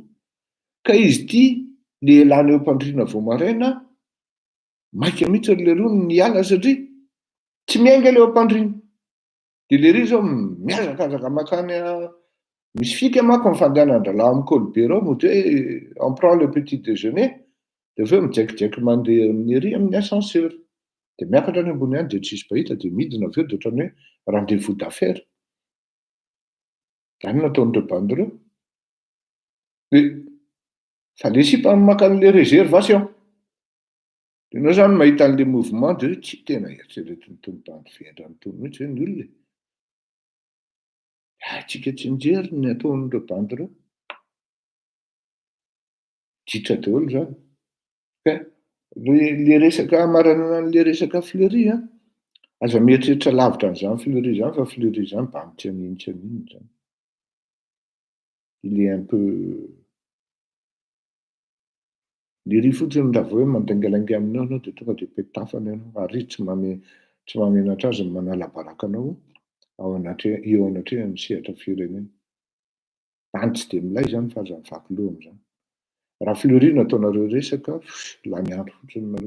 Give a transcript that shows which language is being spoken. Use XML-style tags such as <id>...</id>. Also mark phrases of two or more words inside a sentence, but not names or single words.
<mg>Ka izy ity le lany eo am-pandriana vao maraina, maika mihitsy le rony niala satria tsy miainga le eo am-pandriana. De le ry zao miazakazaka makany misy fika manko ny fandehanan-dralahy amin'ny Colbert ao mody hoe</mg> <fr>on prend le petit déjeuner</fr> <mg>de aveo mijaikijaiky mandeha amin'ny ery amin'ny ascenseur. De miakatra any ambony any de tsisy bahita de midina aveo de ohatran'ny hoe</mg> <fr>rendez-vous d'affaires.</fr> <mg>Zany nataon'ireo bandy ireo. Fa le sipa maka an'le réservation. De ianao zany mahita an'le mouvement de tsy tena eritreretin'ny tony bandy vendrany tony mihitsy hoe ny olona. Atsika tsy nijery ny ataon'ireo bandy ireo. Ditra daholo zany. Ka le resaka amaranana an'le resaka Fleury a, aza mieritreritra lavitra an'izany Fleury zany fa Fleury zany mba tsy anino zany.</mg> <fr>Il est un peu</fr> <mg>le ry fotsiny raha vao hoe mandengalenga aminao anao de tonga de petafana ianao ary tsy mamenatra azy ny manala baraka anao eo anatrehan'ny sehatra firenena. Any tsy de milay zany fa aza mivaky loha am'zany. Raha Fleury nataonareo resaka, lany andro fotsiny nareo.</mg>